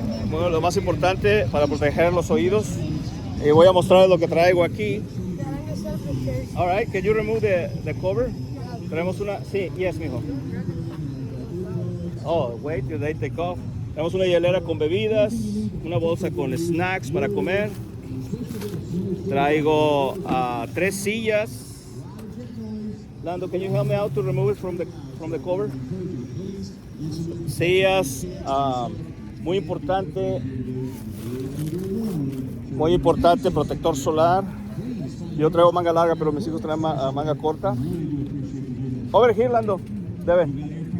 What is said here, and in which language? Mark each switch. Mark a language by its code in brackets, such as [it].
[es] Bueno, lo más importante para proteger los oídos. Y voy a mostrarles lo que traigo aquí. [en] All right, can you remove the cover? [es] Tenemos una... Sí, [en] yes, mijo. Oh, wait till they take off. [es] Tenemos una hielera con bebidas, una bolsa con snacks para comer. Traigo 3 sillas. [en] Lando, can you help me out to remove it from the cover? [es] Sillas, muy importante, protector solar. Yo traigo manga larga, pero mis hijos traen manga corta. [en] Over here, [es] Lando, deben.